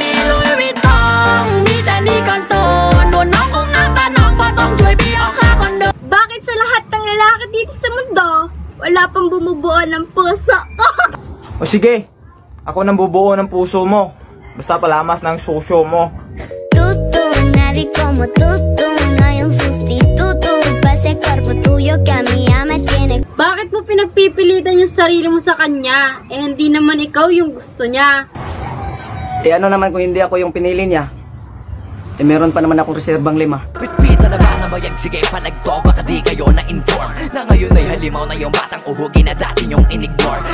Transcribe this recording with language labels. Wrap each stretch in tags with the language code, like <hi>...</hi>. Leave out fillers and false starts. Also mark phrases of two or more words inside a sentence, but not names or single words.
<tl>Bakit sa lahat ng lalaki dito sa mundo, wala pang bumubuo ng puso? O sige, ako nang bubuo ng puso mo. Basta palamas ng susyo mo.</tl> <es>Tutu, nadie como tutu, no hay un sustituto pa ese cuerpo tuyo que a mí ya me tiene.</es> <tl>Bakit mo pinagpipilitan yung sarili mo sa kanya? Eh hindi naman ikaw yung gusto niya. Eh ano naman kung hindi ako yung pinili niya? Eh meron pa naman akong reserbang 5.</tl> <ceb>Pitpita na ba na bayag?</ceb> <tl>Sige palagto, baka di kayo na-inform na ngayon ay halimaw na yung batang uhugin na dati nyong in-ignore.</tl>